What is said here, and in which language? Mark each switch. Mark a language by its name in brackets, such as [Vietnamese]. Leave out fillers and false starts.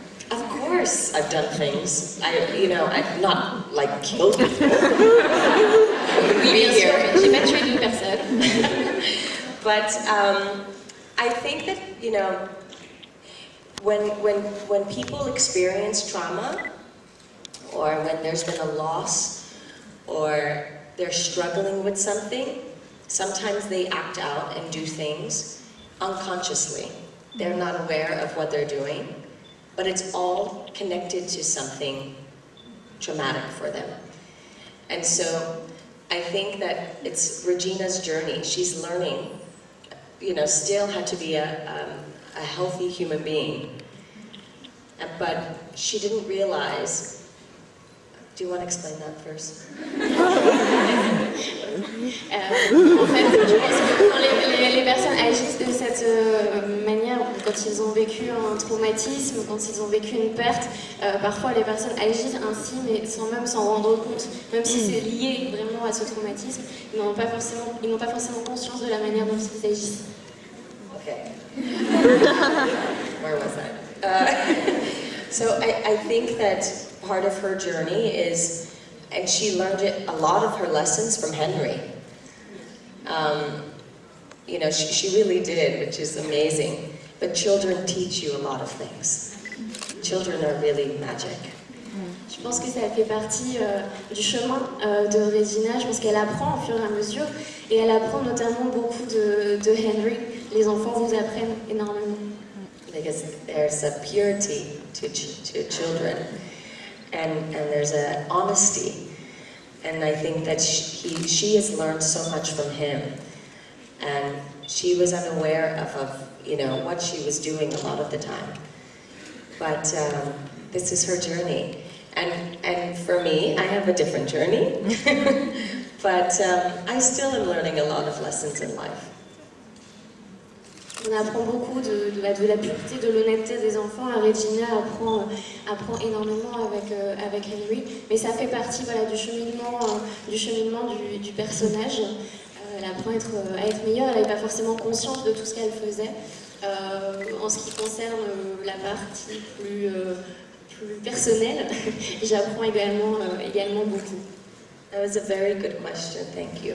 [English] Of course, I've done things. I've not like killed people. [French] Oui, bien sûr, j'ai pas tué deux personnes. [English] But I think that when people experience trauma, or when there's been a loss, or they're struggling with something, sometimes they act out and do things unconsciously. They're not aware of what they're doing, but it's all connected to something traumatic for them. And so I think that it's Regina's journey. She's learning, still had to be a healthy human being. But she didn't realize. Do you want to explain that first? [French] En fait, je pense que quand les personnes agissent de cette manière, quand ils ont vécu un traumatisme, quand ils ont vécu une perte, parfois les personnes agissent ainsi, mais sans même s'en rendre compte. Même si c'est lié vraiment à ce traumatisme, ils n'ont pas forcément conscience de la manière dont ils agissent. [English] Okay. Where was I? So I think that part of her journey is, and she learned a lot of her lessons from Henry. She really did, which is amazing. But children teach you a lot of things. Children are really magic. [French] Je pense que ça fait partie du chemin de Regina. Je pense qu'elle apprend au fur et à mesure, et elle apprend notamment beaucoup de Henry. Les enfants vous apprennent énormément. [English] Because there's a purity to children, and there's an honesty, and I think that she has learned so much from him, and she was unaware of what she was doing a lot of the time. But this is her journey, and for me, I have a different journey, but I still am learning a lot of lessons in life. [French] On apprend beaucoup de la pureté, de l'honnêteté des enfants. Regina apprend énormément avec Henry, mais ça fait partie du cheminement du personnage. Elle apprend à être meilleure, elle n'avait pas forcément conscience de tout ce qu'elle faisait. En ce qui concerne la partie plus personnelle, j'apprends également beaucoup. [English] That was a very good question, thank you.